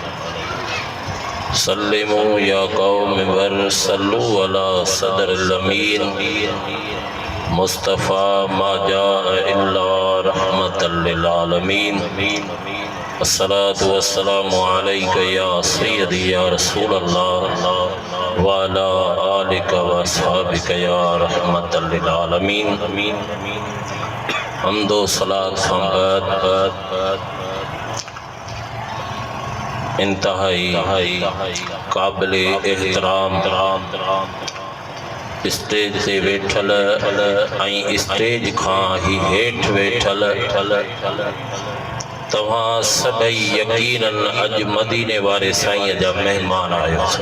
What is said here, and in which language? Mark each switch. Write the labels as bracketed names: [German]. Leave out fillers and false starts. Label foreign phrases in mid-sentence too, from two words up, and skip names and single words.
[Arabic] سلموا يا قوم وصلوا على صدر الأمين مصطفى ما جاء إلا رحمة للعالمين. الصلاة والسلام عليك يا سيدي يا رسول الله وعلى آلك وأصحابك يا رحمة للعالمين. [Sindhi] हम्दो सलात बाद इंतहाई काबिले एहतराम स्टेज से वेठल ऐं स्टेज खां ही हेठ वेठल तव्हां सभई यकीनन अज मदीने वारे साईं जा मेहमान आयो।